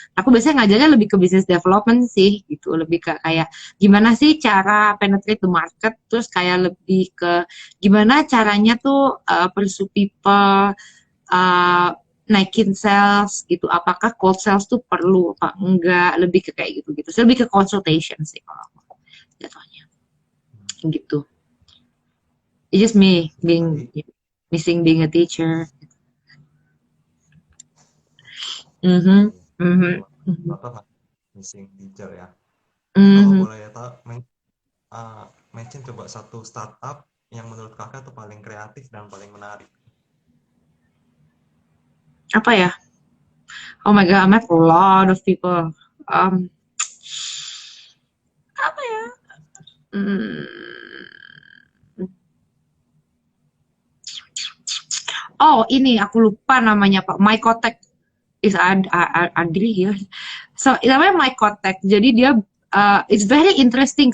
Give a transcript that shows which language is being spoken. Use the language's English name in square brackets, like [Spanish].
[Indonesian] Aku biasanya ngajarnya lebih ke business development sih gitu, lebih ke kayak gimana sih cara [English] penetrate the market, [Indonesian] terus kayak lebih ke gimana caranya tuh [English] pursue people, [Indonesian] uh, naikin sales gitu. Apakah cold sales tuh perlu apa enggak? Lebih ke kayak gitu gitu. So, lebih ke consultation sih kalau aku jatuhnya gitu. [English] It's just me [Indonesian] Jadi tadi [English] being missing being a teacher. Mhm, [Indonesian] iya, mhm, kalau mhm, [English] startup missing teacher [Indonesian] ya. Nah, kalau mhm. boleh tahu, mention coba satu startup yang menurut kakak tuh paling kreatif dan paling menarik. Apa ya? [English] Oh my god, I met a lot of people. [Indonesian] Um, apa ya? Hmm. Oh, ini aku lupa namanya Pak. Mycotech is Adri ya. So, namanya Mycotech. Jadi dia [English] it's very interesting.